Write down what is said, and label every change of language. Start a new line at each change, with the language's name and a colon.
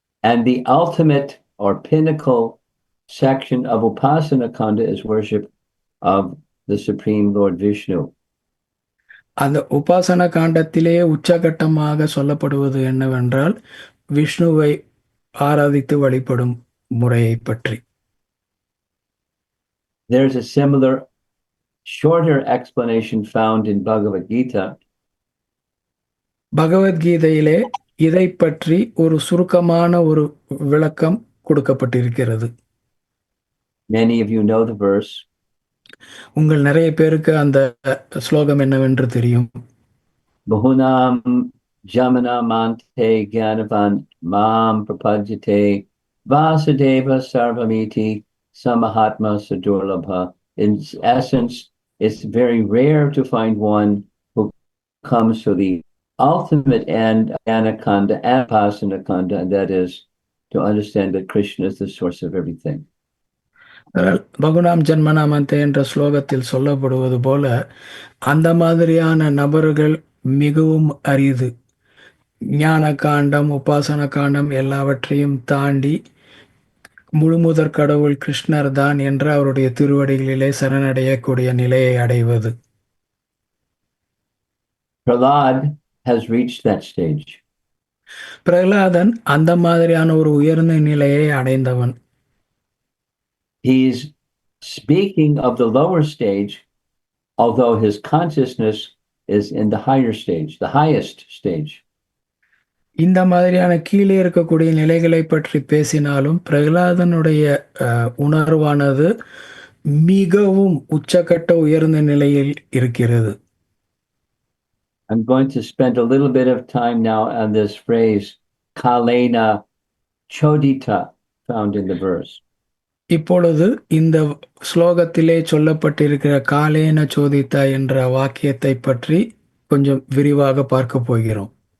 English: And the ultimate or pinnacle section of Upasana Kanda is worship of the Supreme Lord Vishnu.
Tamil: அந்த உபாசன காண்டத்திலே உச்சகட்டமாக சொல்லப்படுவது என்னவென்றால், விஷ்ணுவை ஆராதித்து வழிபடும் முறையை பற்றி.
English: There's a similar shorter explanation found in Bhagavad Gita.
Tamil: பகவத்கீதையிலே இதை பற்றி ஒரு சுருக்கமான ஒரு விளக்கம் கொடுக்கப்பட்டிருக்கிறது.
English: Many of you know the verse.
Tamil: உங்கள் நிறைய பேருக்கு அந்த ஸ்லோகம் என்னவென்று தெரியும்.
Sanskrit: Bahunam jamana mante gyanavan mam prapajate vasudeva sarvamiti samahatma sadurlabha.
English: In essence, it's very rare to find one who comes to the ultimate end, Anakanda and Pasanakanda, and that is to understand that Krishna is the source of everything.
Tamil: பகுனாம் ஜன்மனாமந்தே என்ற ஸ்லோகத்தில் சொல்லப்படுவது போல அந்த மாதிரியான நபர்கள் மிகவும் அரிது. ஞான காண்டம், உபாசன காண்டம் எல்லாவற்றையும் தாண்டி முழுமுதற் கடவுள் கிருஷ்ணர் தான் என்று அவருடைய திருவடிகளிலே சரணடையக்கூடிய நிலையை அடைவது.
English: Prahlad has reached that stage.
Tamil: Prahladan அந்த மாதிரியான ஒரு உயர்ந்த நிலையை அடைந்தவன்.
English: He's speaking of the lower stage, although his consciousness is in the higher stage, the highest stage.
Tamil: இந்த மாதிரியான கீழே இருக்கக்கூடிய நிலைகளை பற்றி பேசினாலும் பிரகலாதனுடைய உணர்வானது மிகவும் உச்சக்கட்ட உயர்ந்த நிலையில் இருக்கிறது.
English: I'm going to spend a little bit of time now on this phrase, Kalena Chodita, found in the verse.
Tamil: இப்பொழுது இந்த ஸ்லோகத்திலே சொல்லப்பட்டிருக்கிற காலேன சோதித்தா என்ற வாக்கியத்தை பற்றி கொஞ்சம் விரிவாக பார்க்க போகிறோம்.